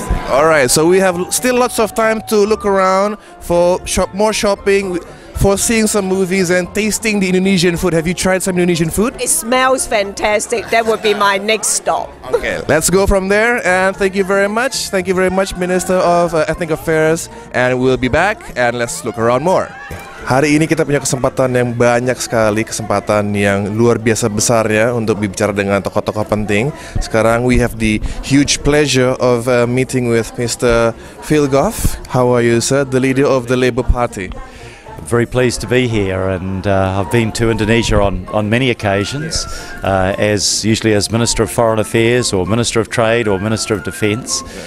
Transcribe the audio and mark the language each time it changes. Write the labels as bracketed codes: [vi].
[en] All right, so we have still lots of time to look around for more shopping, for seeing some movies and tasting the Indonesian food. Have you tried some Indonesian food? It smells fantastic. That would be my next stop. Okay, let's go from there. And thank you very much. Thank you very much, Minister of Ethnic Affairs. And we'll be back and let's look around more. [id] Hari ini kita punya kesempatan yang banyak sekali, kesempatan yang luar biasa besarnya untuk berbicara dengan tokoh-tokoh penting. Sekarang [en] we have the huge pleasure of meeting with Mr. Phil Goff. How are you, sir? The leader of the Labour Party. Very pleased to be here, and I've been to Indonesia on many occasions, as usually as Minister of Foreign Affairs or Minister of Trade or Minister of Defence.